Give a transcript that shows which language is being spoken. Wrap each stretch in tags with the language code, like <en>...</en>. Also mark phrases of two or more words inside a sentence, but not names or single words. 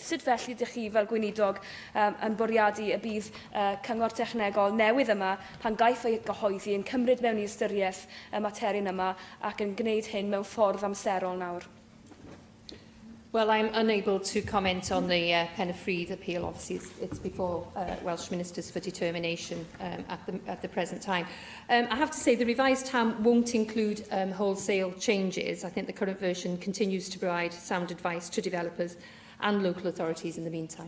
<cy>Sut felly ydych chi fel gweinidog yn bwriadu y bydd cyngor technegol newydd yma pan gaiff ei gyhoeddi yn cymryd mewn i ystyriaeth y materion yma ac yn gwneud hyn mewn ffordd amserol nawr?</cy> <en>Well, I'm unable to comment on the Pennyfrith appeal. Obviously, it's before Welsh Ministers for determination at the present time. I have to say the revised TAM won't include wholesale changes. I think the current version continues to provide sound advice to developers and local authorities in the meantime.</en>